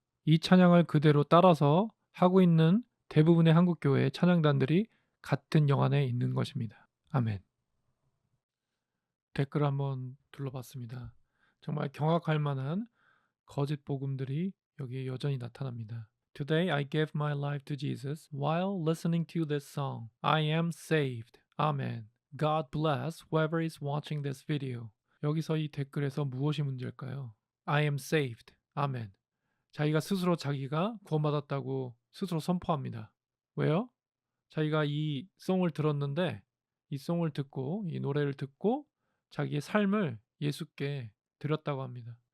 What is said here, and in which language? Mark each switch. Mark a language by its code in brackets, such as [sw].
[ko] 이 찬양을 그대로 따라서 하고 있는 대부분의 한국 교회의 찬양단들이 같은 영안에 있는 것입니다. 아멘. 댓글 한번 둘러봤습니다. 정말 경악할 만한 거짓 복음들이 여기에 여전히 나타납니다. [en] Today I gave my life to Jesus while listening to this song. I am saved. Amen. God bless whoever is watching this video. [ko] 여기서 이 댓글에서 무엇이 문제일까요? [en] I am saved. 아멘. [ko] 자기가 스스로 자기가 구원받았다고 스스로 선포합니다. 왜요? 자기가 이 송을 들었는데 이 송을 듣고 이 노래를 듣고 자기의 삶을 예수께 드렸다고 합니다.